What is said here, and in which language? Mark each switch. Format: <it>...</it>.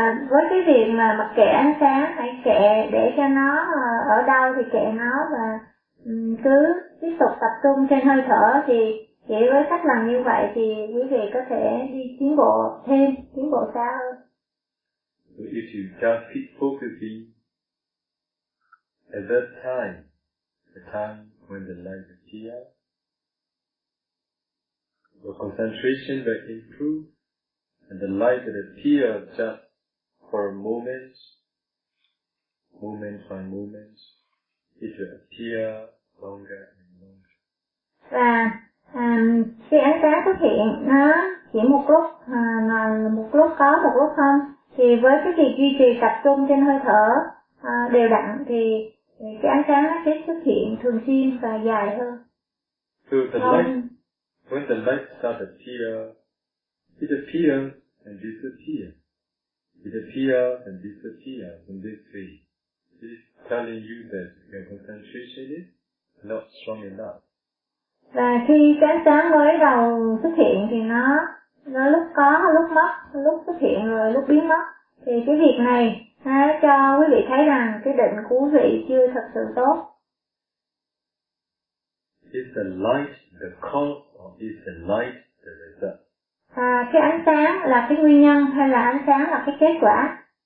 <vi>Với cái việc mà mặc kệ ánh sáng, hãy kệ để cho nó ở đâu thì kệ nó và cứ tiếp tục tập trung trên hơi thở thì chỉ với cách làm như vậy thì quý vị có thể đi tiến bộ thêm, tiến bộ xa hơn.</vi> <en>So if you just keep focusing at that time, the time when the light appears, your concentration will improve, and the light that appears just for a moment, moment by moment, it will appear longer and longer.</en> <vi>Và khi ánh sáng xuất hiện, nó chỉ một lúc, một lúc có, một lúc không, thì với cái việc duy trì tập trung trên hơi thở đều đặn, thì cái ánh sáng nó sẽ xuất hiện thường xuyên và dài hơn.</vi> <en>When the light starts appearing, it appears and disappears. It appears and disappears in this way. It is telling you that your concentration is not strong enough.</en> <vi>Và khi cái sáng mới đầu xuất hiện thì nó lúc có, lúc mất, lúc xuất hiện rồi lúc biến mất. Thì cái việc này nó cho quý vị thấy rằng cái định của quý vị chưa thật sự tốt.</vi> <en>Is the light the cause or is the light the result?</en> <vi>Cái ánh sáng là cái nguyên nhân hay là ánh sáng là cái kết quả?</vi>